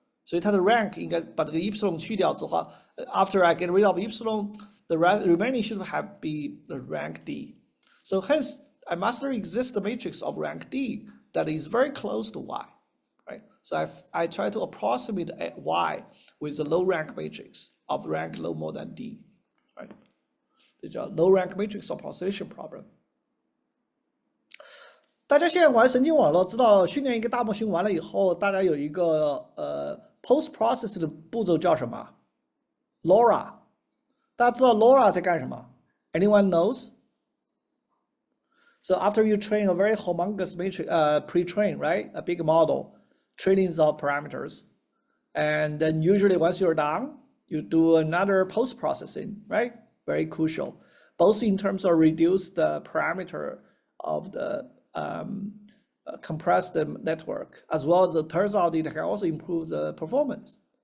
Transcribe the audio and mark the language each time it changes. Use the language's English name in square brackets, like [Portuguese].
[Chinese] 所以它的 rank 应该把这个 epsilon 去掉之后 [English] after I get rid of epsilon, the remaining should have be the rank d. So hence, I must exist a matrix of rank d that is very close to y, right? So I try to approximate y with a low rank matrix of rank low more than d, right? [Chinese] 这叫 low rank matrix approximation problem. 大家现在玩神经网络，知道训练一个大模型完了以后，大家有一个post process 的步骤叫什么 ？LoRa。大家知道 LoRa 在干什么 ？ [English] Anyone knows? So after you train a very humongous matrix, pre-train, right, a big model, trillions of parameters, and then usually once you're done, you do another post processing, right? Very crucial, both in terms of reduce the parameter of the compress the network, as well as it turns out it can also improve the performance.